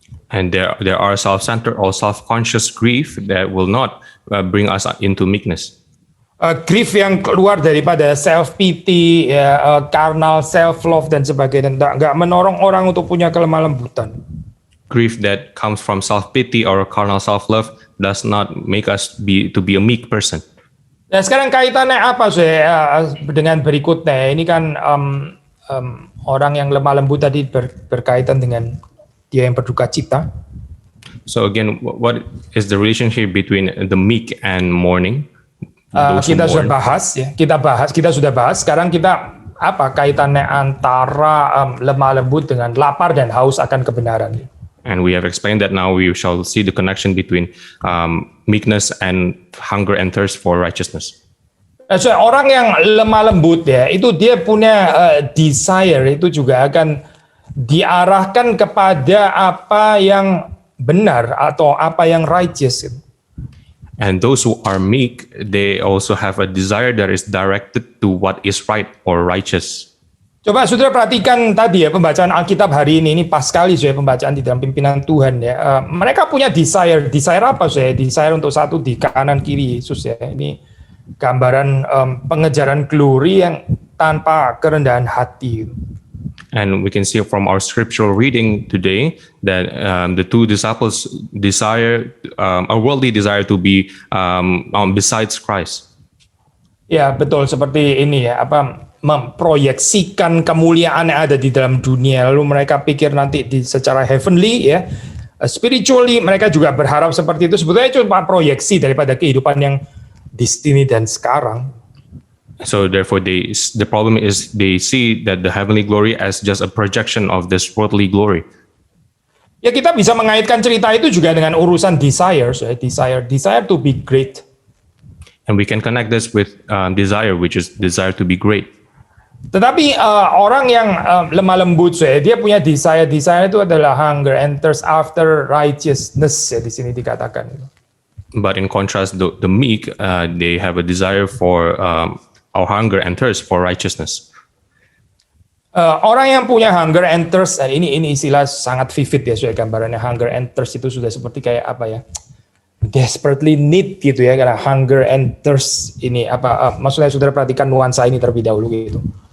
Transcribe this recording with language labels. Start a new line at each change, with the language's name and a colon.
English: And there are self-centered or self-conscious grief that will not bring us into meekness.
Indonesian: Grief yang keluar daripada self-pity, carnal self-love dan sebagainya, nggak menorong orang untuk punya kelemah lembutan.
English: Grief that comes from self-pity or carnal self-love does not make us be a meek person.
Indonesian: Nah, sekarang kaitannya apa dengan berikutnya? Ini kan orang yang lemah lembut tadi berkaitan dengan dia yang berduka cita.
English: So again, what is the relationship between the meek and mourning?
Indonesian: Kita sudah bahas. Sekarang kita apa kaitannya antara lemah lembut dengan lapar dan haus akan kebenaran?
English: And we have explained that. Now we shall see the connection between meekness and hunger and thirst for righteousness.
Indonesian: So, orang yang lemah lembut ya, itu dia punya desire itu juga akan diarahkan kepada apa yang benar atau apa yang righteous.
English: And those who are meek, they also have a desire that is directed to what is right or righteous.
Indonesian: Coba saudara perhatikan tadi ya pembacaan Alkitab hari ini pas sekali saya pembacaan di dalam pimpinan Tuhan ya. Mereka punya desire apa saya? Desire untuk satu di kanan kiri Yesus ya. Ini gambaran pengejaran glory yang tanpa kerendahan hati.
English: And we can see from our scriptural reading today that the two disciples desire a worldly desire to be besides Christ.
Indonesian: Ya betul, seperti ini ya, memproyeksikan kemuliaan yang ada di dalam dunia, lalu mereka pikir nanti secara heavenly ya, spiritually mereka juga berharap seperti itu. Sebetulnya cuma proyeksi daripada kehidupan yang di sini dan sekarang.
English: So therefore the problem is they see that the heavenly glory as just a projection of this worldly glory.
Indonesian: Ya, kita bisa mengaitkan cerita itu juga dengan urusan
English: desire to be great. And we can connect this with desire, which is desire to be great.
Indonesian: Tetapi orang yang lemah lembut, dia punya desire itu adalah
English: hunger and thirst after righteousness
Indonesian: ya di sini dikatakan.
English: But in contrast, the meek, they have a desire for our hunger and thirst for righteousness.
Indonesian: Orang yang punya
English: hunger and thirst,
Indonesian: ini istilah sangat vivid ya, soalnya gambarannya hunger and thirst itu sudah seperti kayak apa ya,
English: desperately need
Indonesian: gitu ya, karena hunger and thirst ini apa, maksudnya saudara perhatikan nuansa ini terlebih dahulu gitu.